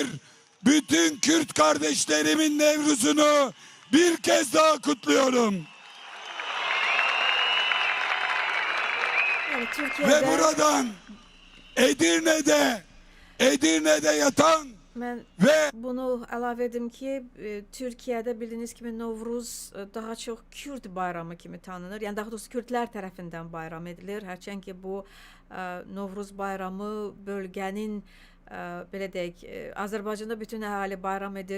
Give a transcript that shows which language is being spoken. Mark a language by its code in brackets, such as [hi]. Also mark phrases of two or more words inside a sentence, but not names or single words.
[tr] Bütün Kürt kardeşlerimin Nevruz'unu bir kez daha kutluyorum. Yani Türkiye'de Ve buradan Edirne'de yatan [az] mən ve bunu əlavə edim ki, Türkiyədə bildiyiniz kimi Novruz daha çox Kürd bayramı kimi tanınır. Yəni daha doğrusu Kürdlər tərəfindən bayram edilir. Hərçənd ki bu Novruz bayramı bölgənin belə deyək, Azərbaycanda bütün əhali bayram edir.